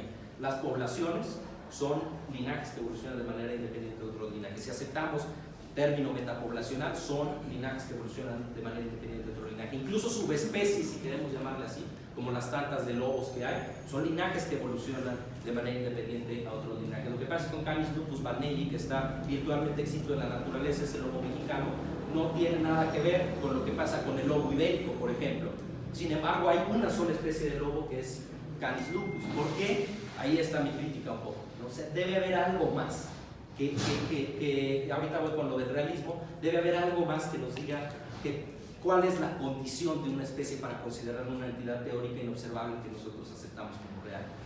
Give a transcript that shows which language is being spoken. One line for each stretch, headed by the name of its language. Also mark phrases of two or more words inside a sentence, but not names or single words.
Spanish: Las poblaciones son linajes que evolucionan de manera independiente de otros linajes. Si aceptamos el término metapoblacional, son linajes que evolucionan de manera independiente de otro linaje. Incluso subespecies, si queremos llamarle así, como las tantas de lobos que hay, son linajes que evolucionan de manera independiente a otros linajes. Lo que pasa con Canis lupus barnelli, que está virtualmente extinto en la naturaleza, ese lobo mexicano, no tiene nada que ver con lo que pasa con el lobo ibérico, por ejemplo. Sin embargo, hay una sola especie de lobo que es Canis lupus. ¿Por qué? Ahí está mi crítica un poco, ¿no? O sea, debe haber algo más que ahorita voy con lo del realismo, debe haber algo más que nos diga cuál es la condición de una especie para considerar una entidad teórica inobservable que nosotros aceptamos como real.